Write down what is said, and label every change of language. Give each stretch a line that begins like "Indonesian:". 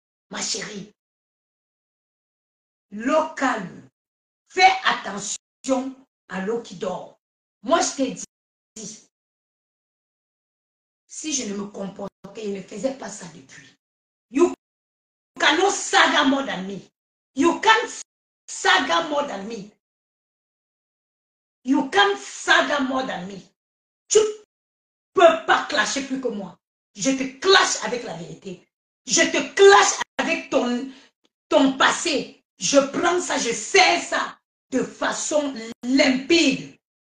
French: Ma chérie, l'eau calme. Fais attention à l'eau qui dort. Moi, je t'ai dit, si je ne me comportais, je ne faisais pas ça depuis.
English: You cannot saga more than me. You can't saga more than me. You can't saga more than me.
French: Tu ne peux pas clasher plus que moi. Je te clash avec la vérité. Je te clash avec ton passé. Je prends ça, je sais ça de façon limpide.